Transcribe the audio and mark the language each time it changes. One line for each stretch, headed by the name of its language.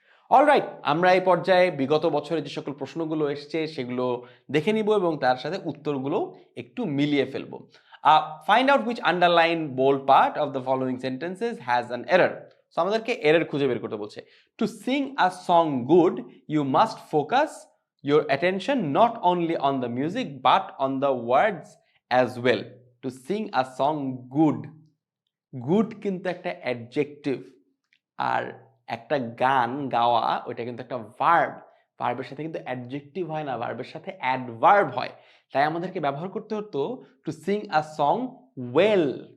Bangla: Alright, আমরা এই পর্যায়ে বিগত বছরে যে সকল প্রশ্নগুলো এসছে সেগুলো দেখে নিব এবং তার সাথে উত্তরগুলো একটু মিলিয়ে ফেলবো।
English: Find out which underline bold part of the following sentences has an error.
Bangla: So আমাদেরকে এরর খুঁজে বের করতে বলছে।
English: To sing a song good you must focus your attention not only on the music but on the words as well. To sing a song good,
Bangla: good কিন্তু একটা adjective, আর একটা গান গাওয়া ওইটা কিন্তু একটা ভার্ব। ভার্বের সাথে কিন্তু অ্যাডজেক্টিভ হয় না, ভার্বের সাথে অ্যাডভার্ব হয়। তাই আমাদেরকে ব্যবহার করতে হতো
English: To sing a song well.